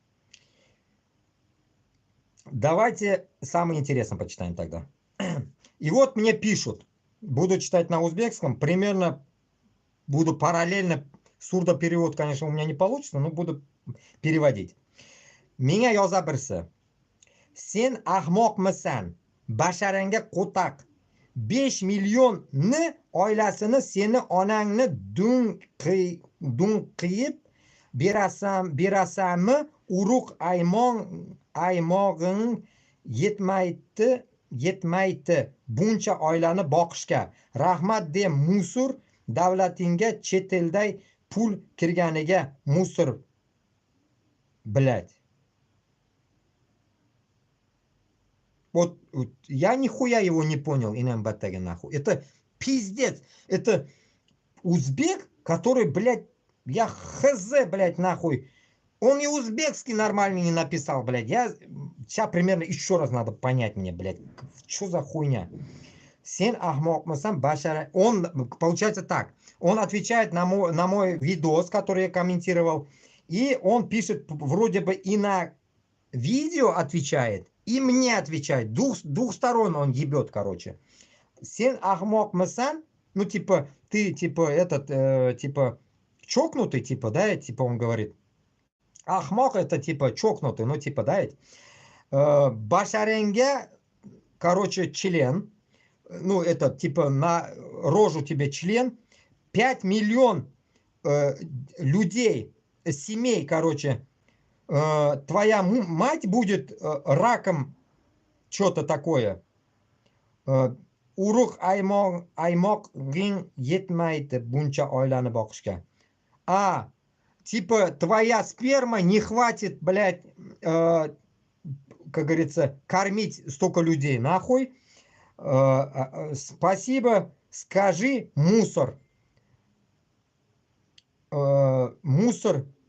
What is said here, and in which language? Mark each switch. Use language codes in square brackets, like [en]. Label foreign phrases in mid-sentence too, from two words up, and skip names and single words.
[ru] Давайте самое интересное почитаем тогда. И вот мне пишут, буду читать на узбекском, примерно буду параллельно, сурдоперевод, конечно, у меня не получится, но буду переводить. [uz] Меня yoza birsi. Sen ahmoqmisan? Basharanga qo'taq. 5 millionni oilasini seni onangni dunqiyib berasanmi? Urug' aymog'ing yetmaydi buncha oilani boqishga. Rahmat de musur davlatingga chet elday pul kirganiga musor, [ru] блядь. Вот я нихуя его не понял, инембаттаги нахуй. Это пиздец. Это узбек, который, блядь, я хз, блядь, нахуй. Он и узбекский нормально не написал, блядь. Сейчас примерно еще раз надо понять мне, блядь. Что за хуйня? [uz] Сен ахмок масан башара. [ru] Он, получается так. Он отвечает на мой видос, который я комментировал. И он пишет, вроде бы и на видео отвечает, и мне отвечает. Двух сторон он ебет, короче. [uz] Сен ахмок масан. [ru] Ну, типа, ты, типа, типа, чокнутый, типа, да, типа он говорит. Ахмок это, типа, чокнутый, ну, типа, да, башаренге, короче, член. Ну, это, типа, на рожу тебе член. 5 миллион людей, семей, короче, твоя мать будет раком, что-то такое. [uz] Urug aymoqing yetmaydi buncha oilani boqishga. [ru] Типа, твоя сперма не хватит, блядь, как говорится, кормить столько людей, нахуй. Спасибо, скажи, мусор. Мусор.